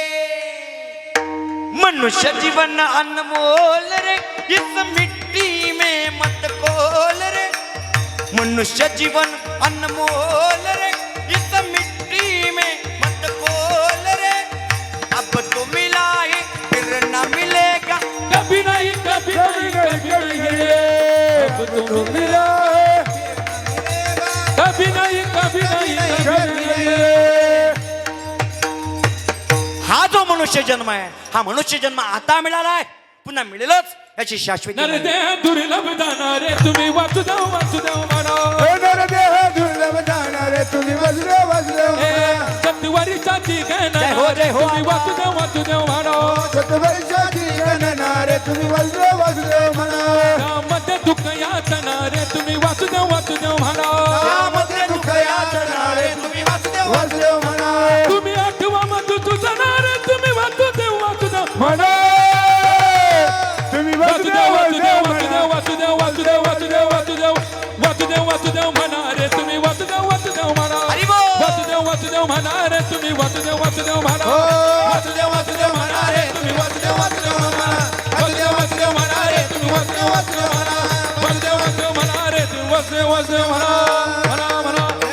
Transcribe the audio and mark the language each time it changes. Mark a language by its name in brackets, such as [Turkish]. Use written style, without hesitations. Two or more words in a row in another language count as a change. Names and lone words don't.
[Hindi] मनुष्य जीवन अनमोल रे इस मिट्टी में मत खोल रे मनुष्य जीवन अनमोल रे इस मिट्टी में मत खोल रे अब तो मिला है फिर न मिलेगा कभी नहीं कभी नहीं अब तो मिला है कभी नहीं कभी नहीं [Marathi] हा जो मनुष्य जन्म आहे हा मनुष्य जन्म आता मिळाला आहे पुन्हा मिळेलच याची शाश्वती नर देह दुर्लभ जाणारे तुम्ही वासुदेव वासुदेव म्हणा नरदेह दुर्लभ जाणारे तुम्ही वासुदेव वासुदेव म्हणा. सत्वरीचाची जय हो, जय हो. तुम्ही वासुदेव वासुदेव म्हणा सतवैशाची गणनारे तुम्ही वासुदेव वासुदेव म्हणा. त्यामध्ये दुःख यातनारे तुम्ही वासुदेव वासुदेव म्हणा त्यामध्ये दुःख यातनारे तुम्ही वासुदेव वासुदेव म्हणा. तुम्ही आठवा मधुसूदनारे तुम्ही वासुदेव वासुदेव म्हणा तुम्ही वासुदेव वासुदेव वासुदेव वासुदेव वासुदेव म्हणा. वासुदेव वासुदेव वासुदेव वासुदेव वासुदेव म्हणा रे तुम्ही वासुदेव वासुदेव म्हणा हरी बोल. वासुदेव वासुदेव म्हणा रे तुम्ही वासुदेव वासुदेव म्हणा हो. वासुदेव वासुदेव म्हणा रे तुम्ही वासुदेव वासुदेव म्हणा वासुदेव वासुदेव म्हणा रे तुम्ही वासुदेव वासुदेव म्हणा वासुदेव वासुदेव म्हणा रे तुम्ही वासुदेव वासुदेव म्हणा म्हणा